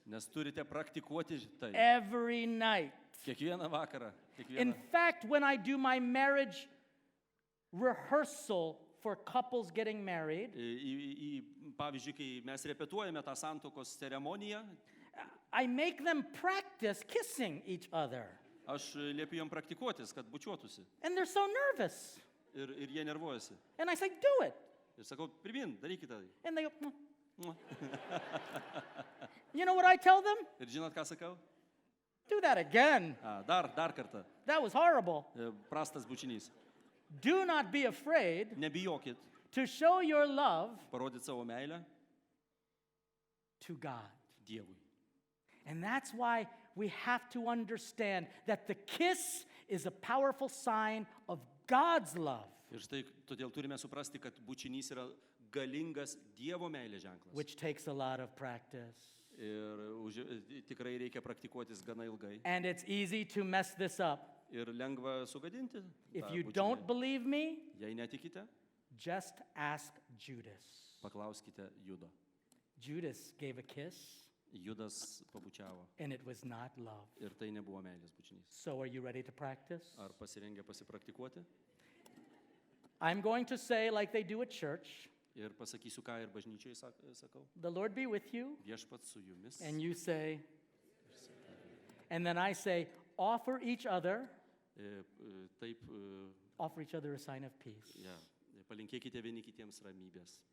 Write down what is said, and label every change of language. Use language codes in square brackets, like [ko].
[lt] nes turite praktikuoti tai [en] every night. [lt] kiekvieną vakarą. [en] In fact, when I do my marriage rehearsal for couples getting married, [lt] Pavyzdžiui, kai mes repetuojame tą santuokos ceremoniją, [en] I make them practice kissing each other. [lt] aš liepiu jam praktikuotis, kad bučiuotųsi. [en] And they're so nervous. [lt] Ir jie nervuojasi. [en] And I say, do it. [lt] Ir sakau, pirmin, darykite tai. [en] And they go, You know what I tell them? [lt] Ir žinot, ką sakau? [en] Do that again. [lt] Dar kartą. [en] That was horrible. [lt] Prastas bučinys. [en] Do not be afraid [lt] Nebijokit [en] to show your love [lt] parodyti savo meilę [en] to God. [lt] Dievui. [en] And that's why we have to understand that the kiss is a powerful sign of God's love, [lt] Ir štai todėl turime suprasti, kad bučinys yra galingas Dievo meilės ženklas. [en] which takes a lot of practice. [lt] Ir tikrai reikia praktikuotis gana ilgai. [en] And it's easy to mess this up. [lt] Ir lengva sugadinti. [en] If [lt] tą [en] you [lt] bučinį. [en] don't believe me, [lt] Jei netikite, [en] just ask Judas. [lt] paklauskite Judo. [en] Judas gave a kiss, [lt] Judas pabučiavo. [en] and it was not love. [lt] Ir tai nebuvo meilės bučinys. [en] So are you ready to practice? [lt] Ar pasirengę pasipraktikuoti? [en] I'm going to say like they do at church, [lt] Ir pasakysiu, ką ir bažnyčiai sakau. [en] the Lord be with you, [lt] Viešpats su jumis. [en] and you say, and then I say, offer each other [lt] Taip, [en] a sign of peace. [lt] ja, palinkėkite vieni kitiems ramybės.